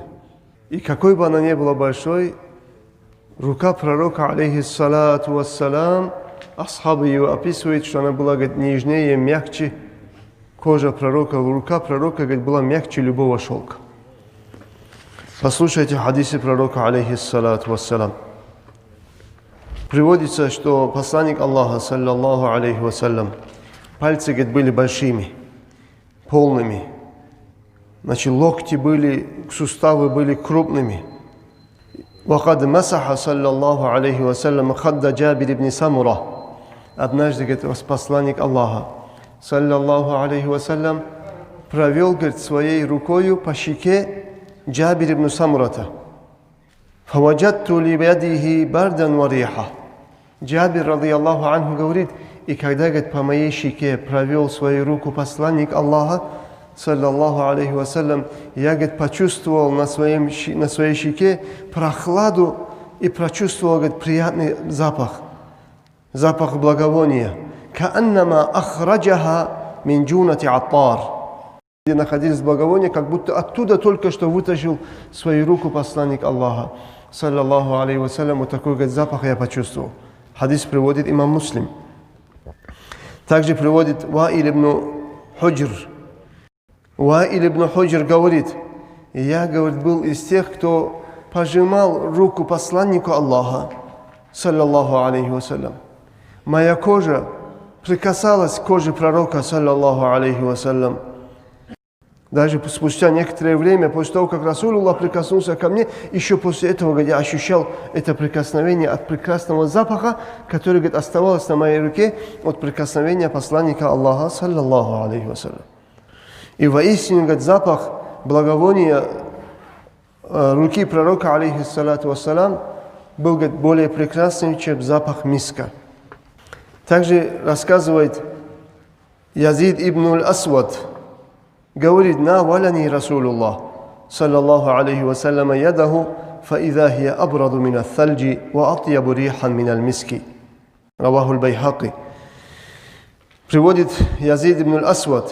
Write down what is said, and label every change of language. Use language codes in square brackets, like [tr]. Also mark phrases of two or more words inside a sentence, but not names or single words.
[ru] И какой бы она ни была большой, рука пророка, [ar] عليه الصلاة والسلام, [ru] асхабы его описывают, что она была, говорит, нежнее, мягче. Кожа пророка, рука пророка, говорит, была мягче любого шелка. Послушайте хадисы пророка, [ar] عليه الصلاة والسلام. [ru] Приводится, что посланник Аллаха, [ar] صلى الله عليه وسلم, [ru] пальцы, говорит, были большими, полными. Значит, локти были, суставы были крупными. [ar] وَقَدْ مَسَحَ صلى الله عليه وسلم خد جابر بن سمرة. [ru] Однажды, говорит, посланник Аллаха, [ar] صلى الله عليه وسلم, [ru] провел, говорит, своей рукою по щеке Джабир ибн Самурата. [ar] فَوَجَدْتُ لِبَيَدِهِ بَرْدًا وَرِيحًا. [ru] Джабир, [ar] رضي الله عنه, [ru] говорит, и когда, говорит, по моей щеке провел свою руку посланник Аллаха, [ar] صلى الله عليه وسلم, [ru] я, говорит, почувствовал на своей щеке прохладу и прочувствовал, говорит, приятный запах, запах благовония. [ar] كأنما أخرجها من جونة عطار. [ru] Где находились благовония, как будто оттуда только что вытащил свою руку посланник Аллаха, [ar] صلى الله عليه وسلم, [ru] вот такой, говорит, запах я почувствовал. Хадис приводит имам Муслим. Также приводит Ваиль ибн Худжр. Ваиль ибн Худжр говорит, я, говорит, был из тех, кто пожимал руку посланнику Аллаха, [ar] صلى الله عليه وسلم. [ru] Моя кожа прикасалась к коже пророка, [ar] صلى الله عليه وسلم. [ru] Даже спустя некоторое время, после того, как Расулуллах прикоснулся ко мне, еще после этого, говорит, я ощущал это прикосновение от прекрасного запаха, который, говорит, оставалось на моей руке от прикосновения посланника Аллаха, [ar] صلى الله عليه وسلم. [ru] И воистину, говорит, запах благовония руки пророка, [ar] عليه الصلاة والسلام, [ru] был, говорит, более прекрасным, чем запах миска. Также рассказывает Язид ибн аль-Асвад, говорит, [ar] ناولني رسول الله صلى الله عليه وسلم يده فإذا هي أبرد من الثلج وأطيب ريحا من المسك. رواه البيهقي. [ru] Приводит Язид ибн аль-Асвад.